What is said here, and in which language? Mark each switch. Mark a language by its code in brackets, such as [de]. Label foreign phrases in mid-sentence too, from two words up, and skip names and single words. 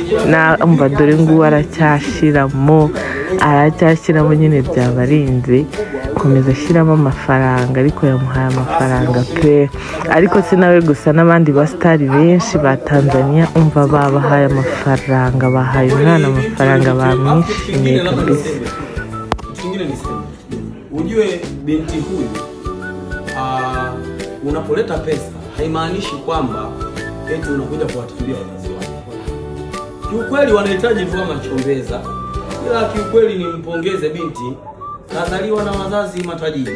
[rw] Umva dore nguwo aracyashiramo nyine, byabarinze komeza ashyiramo amafaranga. Ariko yamuhaye amafaranga pe. Ariko si nawe gusa, n'abandi basitari benshi ba Tanzania umva babahaye amafaranga, bahaye umwana amafaranga, bamwishimiye kabisa. [sw] Ujue binti huyu unapoleta pesa haimaanishi kwamba eti unakuja kuwatibia wazazi wake. Kiukweli wanahitaji tu machombeza, ila kiukweli nimpongeze binti, kazaliwa na wazazi matajiri.